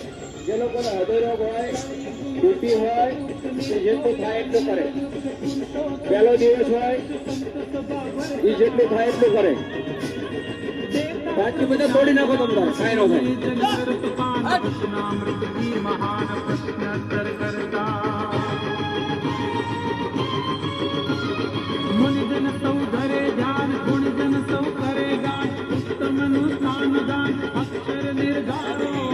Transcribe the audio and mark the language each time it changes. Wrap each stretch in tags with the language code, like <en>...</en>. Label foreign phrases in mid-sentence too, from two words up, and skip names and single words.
<gu>જે લોકોને હૃદય રોગ હોય, બીપી હોય, તે જેટલું થાય એટલું કરે. પહેલો દિવસ હોય એ જેટલું થાય એટલું કરે. બાકી બધા તોડી નાખો તમારે, કાંઈ ન થાય.</gu> <hi>महान प्रश्नोत्तर करता मुनिजन सौ धरे ध्यान गुणजन सौ करे गान उत्तम अनुष्ठान दान अक्षर निर्धारो</hi>